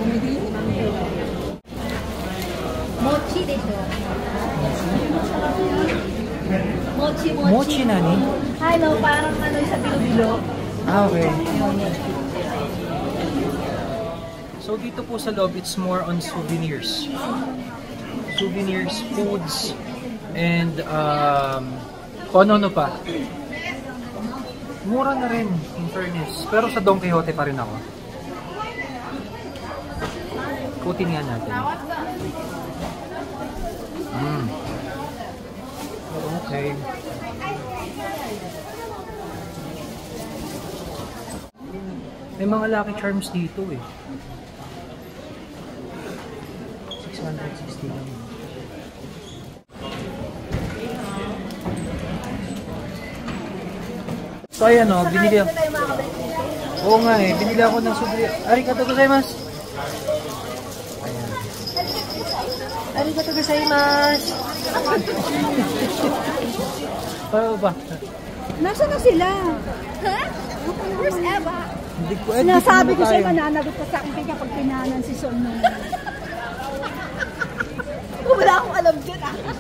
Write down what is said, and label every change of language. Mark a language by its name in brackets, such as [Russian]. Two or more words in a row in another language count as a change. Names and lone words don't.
[Filipino] Mochi dito. Mochi. [Japanese] 餅何? [Filipino] Hello, parang ano sa bilo-bilo. Ah, okay. So dito po sa loob, [English] it's more on souvenirs. Souvenirs, foods, and [Filipino] kung ano pa. Mura na rin, [English] in fairness. [Filipino] Pero sa Don Quixote pa rin ako. Kutin nga natin. Okay. May mga Lucky Charms dito eh. 660 lang. So ayan o, binili ako. Oo nga eh, binili ako ng subli. [Japanese] ありがとうございます. [Filipino] Ayan. [Japanese] ありがとうございます. [Filipino] Paano ba? Nasaan na sila? Ha? [English] Where's Eva? [Filipino] Hindi ko, Sinasabi ko sa'yo, mananagot ka sa akin kaya pag pinanan si Sol nung... Wala akong alam dyan ah.